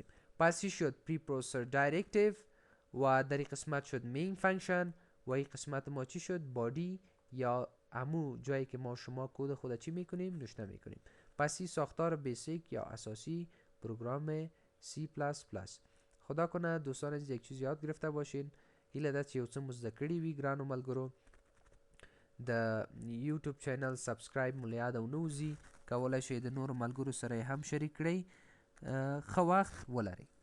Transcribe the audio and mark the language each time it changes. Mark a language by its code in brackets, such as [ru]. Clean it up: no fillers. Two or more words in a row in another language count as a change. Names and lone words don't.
[fa] پس این شد [en] preprocessor directive [fa] و در این قسمت شد [en] main function [fa] و این قسمت ما چی شد؟ بادی یا همو جایی که ما شما کد خود چی میکنیم؟ نوشته میکنیم. پس این ساختار بیسیک یا اساسی پروگرام C++. خدا کنه دوستان عزیز یک چیز یاد گرفته باشین. [ps] هیله ده چې یو څه مو زده کړي وي ګرانو ملګرو. د [en] YouTube channel [ps] سبسکرایب مو له یاده ونه وځي، کولی شئ د نورو ملګرو سره یې هم شریک کړئ. ښه وخت ولرئ.